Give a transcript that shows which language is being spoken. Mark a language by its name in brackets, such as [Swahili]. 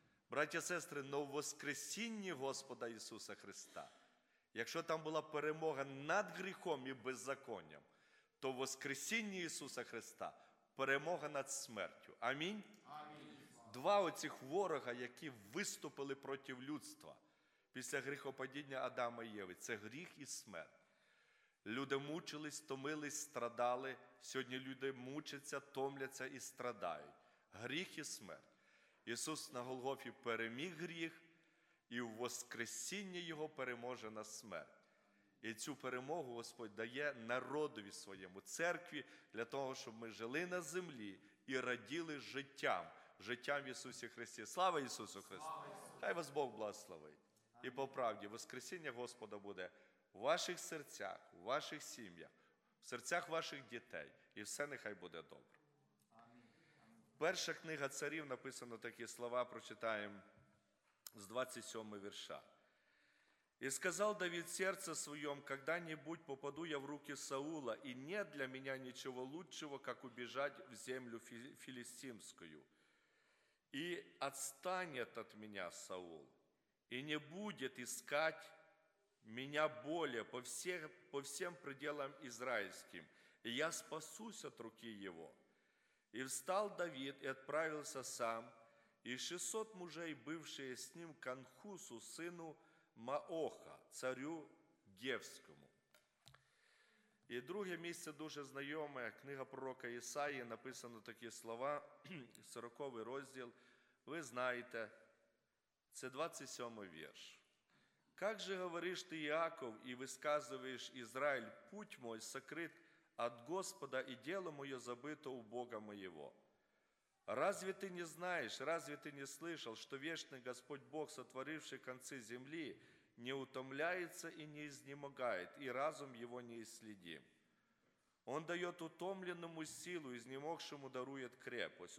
[Ukrainian] Браття, сестри, но в воскресінні Господа Ісуса Христа – якщо там була перемога над гріхом і беззаконням, то в воскресінні Ісуса Христа перемога над смертю. Амінь? Амінь. Два оцих ворога, які виступили проти людства після гріхопадіння Адама і Єви. Це гріх і смерть. Люди мучились, томились, страдали. Сьогодні люди мучаться, томляться і страдають. Гріх і смерть. Ісус на Голгофі переміг гріх, і в воскресінні Його переможе на смерть. І цю перемогу Господь дає народові своєму, церкві, для того, щоб ми жили на землі і раділи життям, життям в Ісусі Христі. Слава Ісусу Христу! Слава Ісусу. Хай вас Бог благословить. І по правді, воскресіння Господа буде в ваших серцях, в ваших сім'ях, в серцях ваших дітей. І все нехай буде добре. Перша книга царів, написано такі слова, прочитаємо. З 27 вірша. [Russian] «І сказав Давид серце своем, когда-нибудь попаду я в руки Саула, и нет для меня ничего лучшего, как убежать в землю филистимскую. И отстанет от меня Саул, и не будет искать меня более по всем пределам израильским, и я спасусь от руки его. И встал Давид и отправился сам, и 600 мужей, бывшие с ним, к Анхусу, сыну Маоха, царю Гевскому». [Ukrainian] І друге місце дуже знайоме, книга пророка Ісаї, написано такі слова, 40-й розділ, ви знаєте, це 27-й вірш. [Russian] «Как же говориш ти, Яков, і висказуєш, Ізраїль, путь мой сокрит от Господа, і діло моє забито у Бога моєго? Разве ты не знаешь, разве ты не слышал, что вечный Господь Бог, сотворивший концы земли, не утомляется и не изнемогает, и разум его не исследим? Он дает утомленному силу, изнемогшему дарует крепость.